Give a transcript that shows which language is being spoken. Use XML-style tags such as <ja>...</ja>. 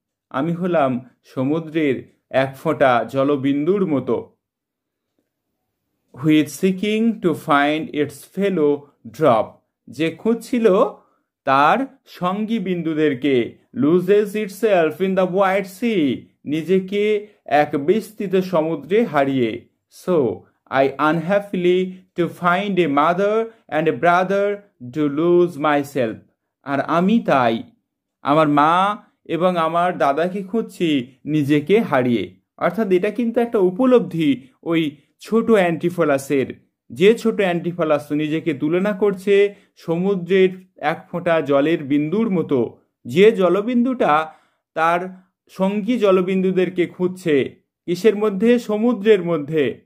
<bn>আমি হলাম সমুদ্রের এক ফোঁটা জলবিন্দুর মতো,</bn> <en>which seeking to find its fellow drop,</en> <bn>যে খুঁজছিল তার সঙ্গী বিন্দুদেরকে,</bn> <en>loses itself in the wide sea,</en> <bn>নিজেকে এক বিস্তৃত সমুদ্রে হারিয়ে।</bn> <en>So I unhappily to find a mother and a brother to lose myself.</en> <bn>আর আমি তাই আমার মা এবং আমার দাদাকে খুঁজছি নিজেকে হারিয়ে। অর্থাৎ এটা কিন্তু একটা উপলব্ধি ওই ছোট অ্যান্টিফোলাসের, যে ছোট অ্যান্টিফোলাস নিজেকে তুলনা করছে সমুদ্রের এক ফোঁটা জলের বিন্দুর মতো, যে জলবিন্দুটা তার সঙ্গী জলবিন্দুদেরকে খুঁজছে কিসের মধ্যে? সমুদ্রের মধ্যে।</bn>